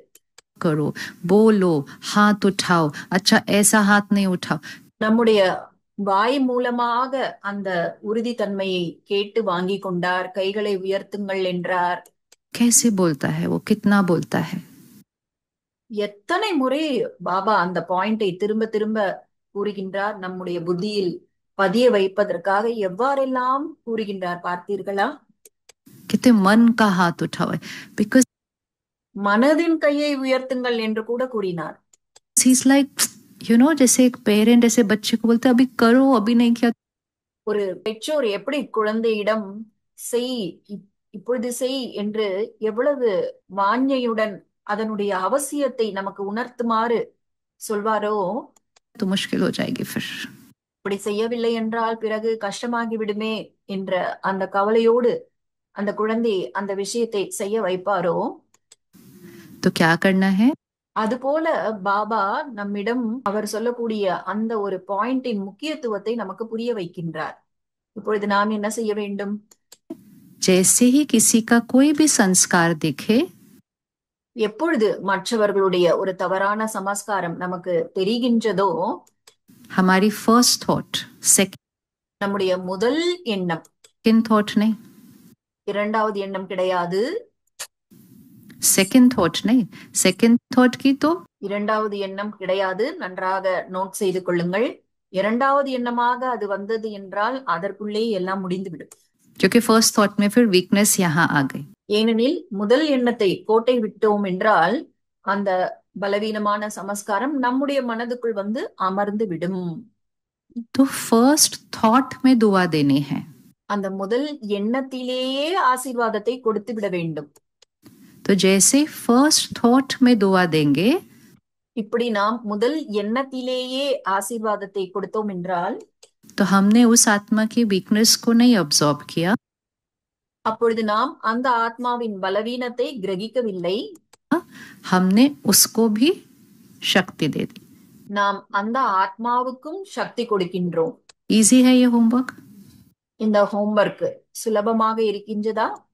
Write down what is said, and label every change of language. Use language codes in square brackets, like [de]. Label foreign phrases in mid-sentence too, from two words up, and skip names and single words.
[hi] करो, बोलो, हाथ उठाओ. अच्छा ऐसा हाथ नहीं उठाओ. [ta] நம்முடைய வாய் மூலமாக அந்த உறுதித்தன்மையை கேட்டு வாங்கி கொண்டார். கைகளை உயர்த்துங்கள் என்றார். [hi] कैसे बोलता है वो? कितना बोलता है? [ta] எத்தனை முறை பாபா அந்த பாயிண்டை திரும்ப திரும்ப கூறுகின்றார், நம்முடைய புத்தியில் பதிய வைப்பதற்காக எவ்வாறெல்லாம் கூறுகின்றார் பார்த்தீர்களா? [hi] कितने मन का हाथ उठाओ. बिकॉज [ta] மனதின் கையை உயர்த்துங்கள் என்று கூட கூறினார். [en] he's like, you know, [hi] जैसे एक पेरेंट ऐसे बच्चे को बोलते अभी करो, अभी नहीं किया. [ta] ஒரு பெற்றோர் எப்படி குழந்தையிடம் செய், இப்பொழுது செய் என்று எவ்வளவு வாஞ்சையுடன் அதனுடைய அவசியத்தை நமக்கு உணர்த்துமாறு சொல்வாரோ, [hi] तो मुश्किल हो जाएगी फिर. [ta] இப்படி செய்யவில்லை என்றால் பிறகு கஷ்டமாகி விடுமே என்ற அந்த கவலையோடு அந்த குழந்தை அந்த விஷயத்தை செய்ய வைப்பாரோ, [hi] तो क्या करना है? [ta] அதுபோல பாபா நம்மிடம் அவர் சொல்லக்கூடிய அந்த ஒரு பாயிண்டின் முக்கியத்துவத்தை நமக்கு புரிய வைக்கின்றார். இப்பொழுது நாம் என்ன செய்ய வேண்டும்? [hi] जैसे ही किसी का कोई भी संस्कार दिखे, [ta] எப்பொழுது மற்றவர்களுடைய ஒரு தவறான சமஸ்காரம் நமக்கு தெரிகின்றதோ, [en] हमारी first thought, [ta] நம்முடைய முதல் எண்ணம், [en] second thought नहीं, [ta] இரண்டாவது எண்ணம் கிடையாது. [en] second thought नहीं, second thought [hi] की तो [ta] இரண்டாவது எண்ணம் கிடையாது. நன்றாக நோட் செய்து கொள்ளுங்கள். இரண்டாவது எண்ணமாக அது வந்தது என்றால் அதற்குள்ளே எல்லாம் முடிந்துவிடும். [hi] क्योंकि [en] first thought [hi] में फिर वीकनेस यहाँ आ गई. [ta] ஏனெனில் முதல் எண்ணத்தை கோட்டை விட்டோம் என்றால் அந்த பலவீனமான சமஸ்காரம் நம்முடைய மனதுக்குள் வந்து அமர்ந்து விடும். [hi] तो [en] first thought [hi] में दुआ देनी है. [ta] அந்த முதல் எண்ணத்திலேயே ஆசீர்வாதத்தை கொடுத்து விட வேண்டும். [hi] तो जैसे [en] first thought [hi] में दुआ देंगे, [ta] இப்படி நாம் முதல் எண்ணத்திலேயே ஆசீர்வாதத்தை கொடுத்தோம் என்றால், [hi] तो हमने उस आत्मा की वीकनेस को नहीं ऑब्जॉर्व किया, [ta] அப்பொழுது நாம் அந்த ஆத்மாவின் பலவீனத்தை கிரகிக்கவில்லை, [hi] हमने उसको भी शक्ति दे दी. [ta] நாம் அந்த ஆத்மாவுக்கும் சக்தி கொடுக்கின்றோம். [hi] इजी है ये होमवर्क? [ta] இந்த ஹோம்வொர்க் சுலபமாக இருக்கின்றதா?